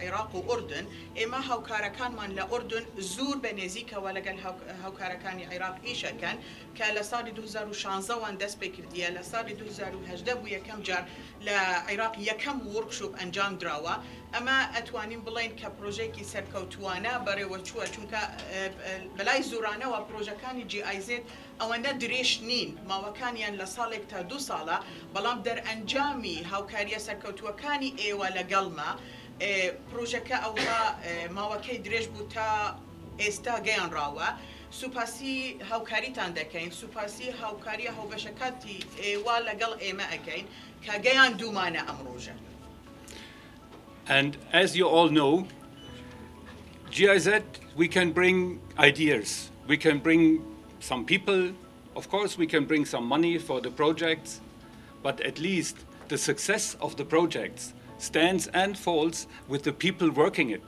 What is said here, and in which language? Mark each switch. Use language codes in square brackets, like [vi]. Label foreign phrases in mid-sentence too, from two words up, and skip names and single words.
[ckb] عێراق و ئوردن ئێمە هاوکارەکانمان لە ئوردن زۆر بەنێزیکەوە لەگەڵ هاوکارەکانی عێراق ئیشەکەن کە لە ساڵی 2016وان دەست پێ کردیە لە ساڵی 2018 بوو یەکەم جار لە عێراق یەکەم وەرکشۆپ ئەنجام دراوە ئەمە ئەتوانین بڵێن کە پرۆژێکی سەرکەوتووانە بەڕێوە چووە چونکە بەلای زۆرانەوە پرۆژەکانی GIZ ئەوەندە درێژ نین ماوەکانیان لە ساڵێک تا 2 ساڵە بەڵام دەرئەنجامی هاوکاریە سەرکەوتووەکانی ئێوە لەگەڵما پروژەکە ئەوها ماوەکەی درێژ بوو تا ئێستا گەیان ڕاوە سوپاسی هاوکاریتان دەکەین سوپاسی هاوکاریە هەڵبەشەکەتی ئێوە لەگەڵ ئێمە ئەەکەین کە گەیان دوومانە ئەم ڕۆژە. [en] And as you all know, GIZ, we can bring ideas, we can bring some people, of course we can bring some money for the projects, but at least the success of the projects stands and falls with the people working it.